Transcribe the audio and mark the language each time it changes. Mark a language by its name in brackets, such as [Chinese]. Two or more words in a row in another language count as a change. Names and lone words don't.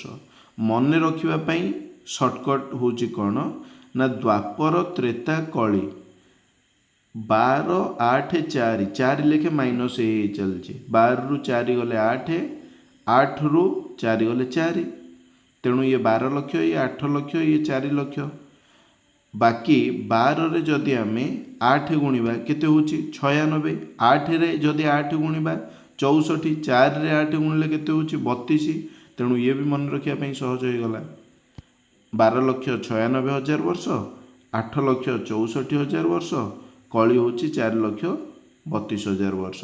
[Odia] ମନ ରଖିବା ପାଇଁ ଶର୍ଟକଟ ହେଉଛି କଣ ନା ଦ୍ୱାପର ତ୍ରେତା କଳି 12 8 4 4 ଲେଖେ ମାଇନସ ଏ ଚାଲୁଛି। 12 ରୁ 4 ଗଲେ 8, 8 ରୁ 4 ଗଲେ 4, ତେଣୁ ଏ 12 ଲକ୍ଷ, ଏ 8 ଲକ୍ଷ, ଏ 4 ଲକ୍ଷ। ବାକି 12 ରେ ଯଦି ଆମେ 8 ଗୁଣିବା କେତେ ହେଉଛି 96। 8 ରେ ଯଦି 8 ଗୁଣିବା 64, 4 ରେ 8 ଗୁଣିଲେ କେତେ ହେଉଛି 32। ତେଣୁ ଏ ଭି ମନ ରଖିବା ପାଇଁ ସହଜ ହୋଇଗଲା। 12,96,000 ବର୍ଷ, 8,64,000 ବର୍ଷ, କଳି ହେଉଛି 4,32,000 ବର୍ଷ।